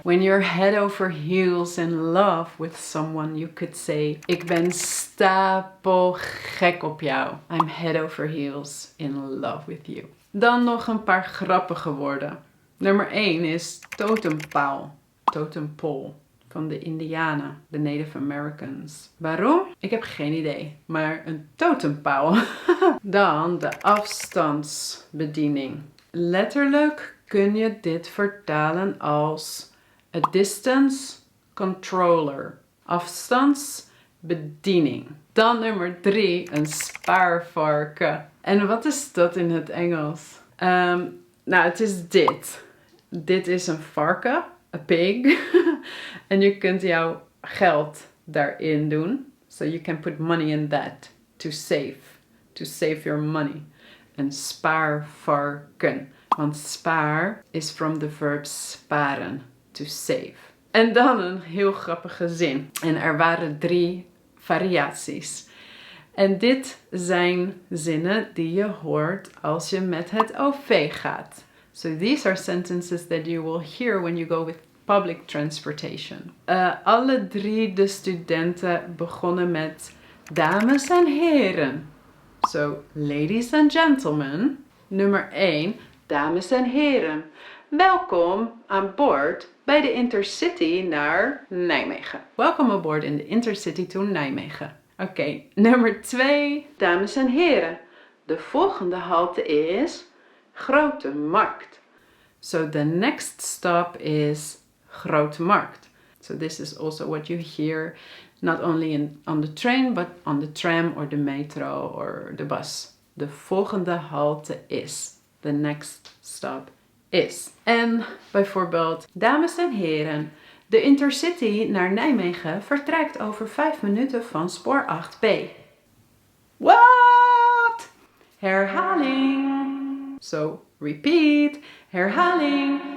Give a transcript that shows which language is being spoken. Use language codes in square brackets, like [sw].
[en] When you're head over heels in love with someone, you could say, ik ben stapelgek op jou. I'm head over heels in love with you. [nl] Dan nog een paar grappige woorden. Nummer 1 is totempaal. Totempole. Van de Indianen, de Native Americans. Waarom? Ik heb geen idee. Maar een totempaal. Dan de afstandsbediening. Letterlijk kun je dit vertalen als a distance controller. Afstandsbediening. Dan nummer 3, een spaarvarken. En wat is dat in het Engels? Nou, het is dit. Dit is een varken, a pig. En je kunt jouw geld daarin doen. [en] So you can put money in that to save your money. [nl] Een spaarvarken. Want spaar is from the verb sparen, to save. En dan een heel grappige zin. En er waren 3 variaties. En dit zijn zinnen die je hoort als je met het OV gaat. [en] So these are sentences that you will hear when you go with public transportation. [nl] Alle 3 de studenten begonnen met dames en heren. So, ladies and gentlemen. Nummer 1, dames en heren. Welkom aan boord bij de Intercity naar Nijmegen. [en] Welcome aboard in the Intercity to Nijmegen. Oké, nummer 2. [nl] Dames en heren, de volgende halte is Grote Markt. [en] So the next stop is Grote Markt. So this is also what you hear not only on the train, but on the tram or the metro or the bus. [nl] De volgende halte is. The next stop is. En bijvoorbeeld, dames en heren, de Intercity naar Nijmegen vertrekt over 5 minuten van spoor 8B. What? Herhaling. [en] So, repeat. Herhaling.